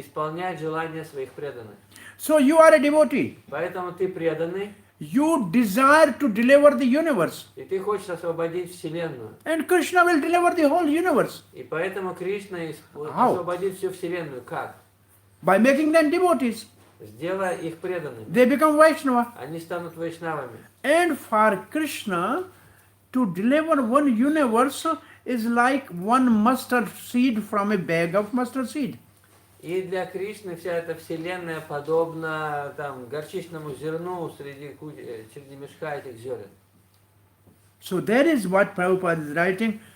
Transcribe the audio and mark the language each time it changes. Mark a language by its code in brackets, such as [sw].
[ru] Исполнять желания своих преданных. [en] So you are a devotee. [ru] Поэтому ты преданный, [en] You desire to deliver the universe. [ru] и ты хочешь освободить Вселенную. [en] And Krishna will deliver the whole universe. [ru] И поэтому Кришна [en] How? [ru] освободит всю Вселенную. Как? [en] By making them devotees. [ru] Сделая их преданными. [en] They become Vaishnava. [ru] Они станут вайшнавами. [en] And for Krishna to deliver one universe is like one mustard seed from a bag of mustard seed. [ru] И для Кришны вся эта вселенная подобна там горчичному зерну среди мешка этих зерен. [en] So that is what Prabhupada is writing.